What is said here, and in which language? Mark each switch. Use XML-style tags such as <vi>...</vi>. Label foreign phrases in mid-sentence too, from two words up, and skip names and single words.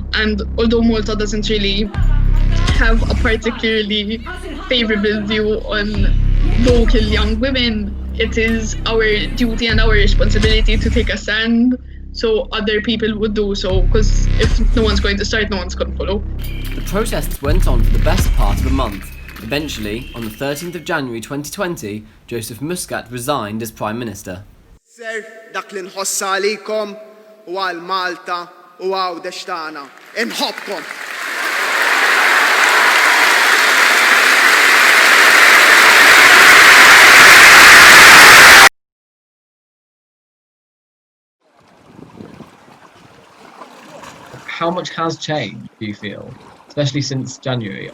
<en>And although Malta doesn't really have a particularly favourable view on vocal young women, it is our duty and our responsibility to take a stand so other people would do so, because if no one's going to start, no one's going to follow. The protests went on for the best part of a month. Eventually, on the 13th of January 2020, Joseph Muscat resigned as Prime Minister.</en> <mt>dak li nħossa għalikom u għal Malta u għaw deċtana. Inħobkom.</mt> <en>How much has changed, do you feel, especially since January?</en>